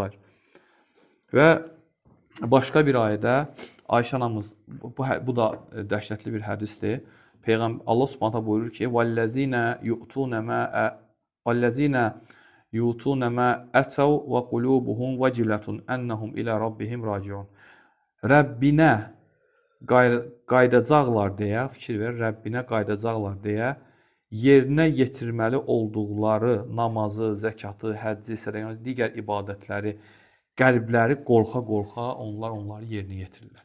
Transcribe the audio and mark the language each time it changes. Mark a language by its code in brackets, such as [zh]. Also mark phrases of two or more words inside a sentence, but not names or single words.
[az] Və başqa bir ayədə Ayşə anamız, bu da dəhşətli bir hədisdir. Peyğəmbər [ar] الله سبحانه [az] buyurur ki: [ar] "والذين يؤتون ما آتوا وقلوبهم وجلة أنهم إلى ربهم راجعون." [az] Rəbbinə qayıdacaqlar deyə fikir ver, Rəbbinə qayıdacaqlar deyə yerinə yetirməli olduqları namazı, zəkatı, həcci, sədaqəni, digər ibadətləri, qəlbləri qorxa-qorxa onları yerinə yetirirlər.